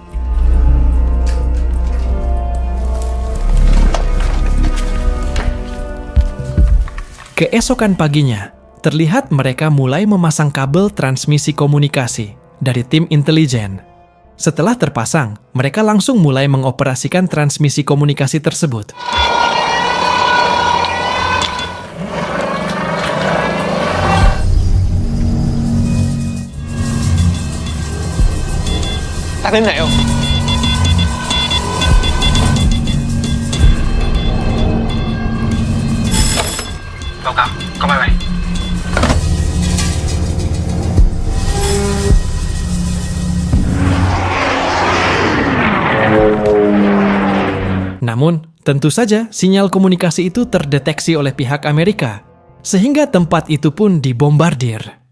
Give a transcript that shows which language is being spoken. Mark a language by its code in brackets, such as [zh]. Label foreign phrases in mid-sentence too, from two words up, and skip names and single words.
[id] Keesokan paginya, terlihat mereka mulai memasang kabel transmisi komunikasi dari tim intelijen. Setelah terpasang, mereka langsung mulai mengoperasikan transmisi komunikasi tersebut. [vi] Tắt đến này không? Báo cáo, có máy bay. [id] Namun, tentu saja sinyal komunikasi itu terdeteksi oleh pihak Amerika, sehingga tempat itu pun dibombardir.